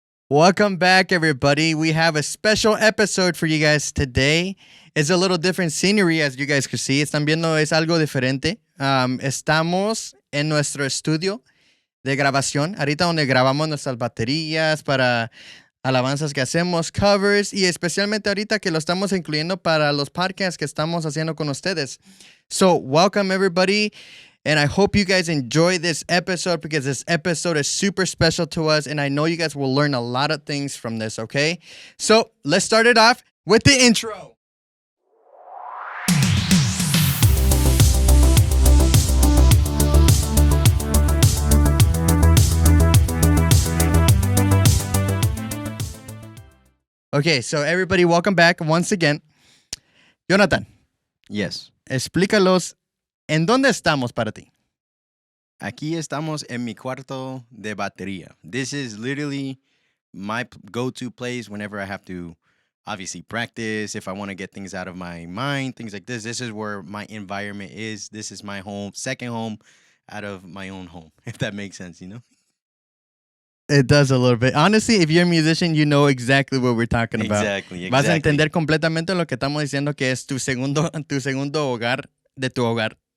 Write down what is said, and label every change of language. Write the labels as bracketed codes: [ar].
[en] Welcome back, everybody. We have a special episode for you guys today. It's a little different scenery, as you guys can see. [es] Están viendo, es algo diferente. Estamos en nuestro estudio de grabación, ahorita donde grabamos nuestras baterías para alabanzas que hacemos, covers, y especialmente ahorita que lo estamos incluyendo para los podcasts que estamos haciendo con ustedes. [en] So, welcome, everybody. And I hope you guys enjoy this episode because this episode is super special to us. And I know you guys will learn a lot of things from this, okay? So let's start it off with the intro. Okay, so everybody, welcome back once again. Jonathan, Yes. [es] explícalos en dónde estamos para ti. Aquí estamos en mi cuarto de batería. [en] This is literally my go-to place whenever I have to obviously practice, if I want to get things out of my mind, things like this. This is where my environment is. This is my home, second home out of my own home, if that makes sense, you know? It does a little bit. Honestly, if you're a musician, you know exactly what we're talking about. Exactly. [es] Vas a entender completamente lo que estamos diciendo que es tu segundo hogar de tu hogar.